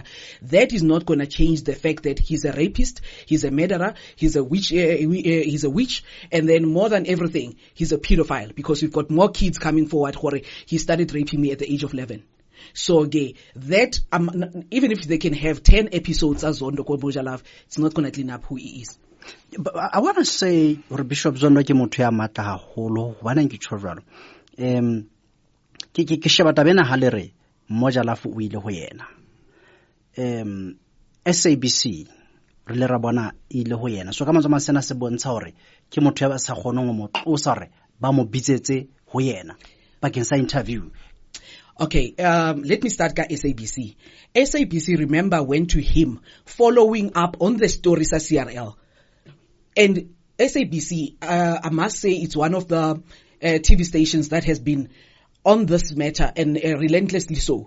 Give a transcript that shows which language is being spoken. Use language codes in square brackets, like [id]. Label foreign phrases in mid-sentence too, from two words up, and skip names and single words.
[en] That is not going to change the fact that he's a rapist, he's a murderer, he's a witch, and then more than everything, he's a pedophile, because we've got more kids coming forward. He started raping me at the age of 11. So that even if they can have 10 episodes as Zondo Moja Love, it's not going to clean up who he is. But I want to say, [st] Bishop Zondo ke motho ya matla haholo, hobane ke tshwara jwalo. Ke sheba tabena halere Moja Love o ile ho yena. SABC re le ra bona ile ho yena. So ka mantswe sena se bontsha hore ke motho ya ba sa kgonong mo tlosa hore ba mo bitsetse ho yena bakeng sa interview. [en] Okay, let me start with SABC. SABC, remember, went to him following up on the stories of CRL. And SABC, I must say, it's one of the TV stations that has been on this matter, and relentlessly so.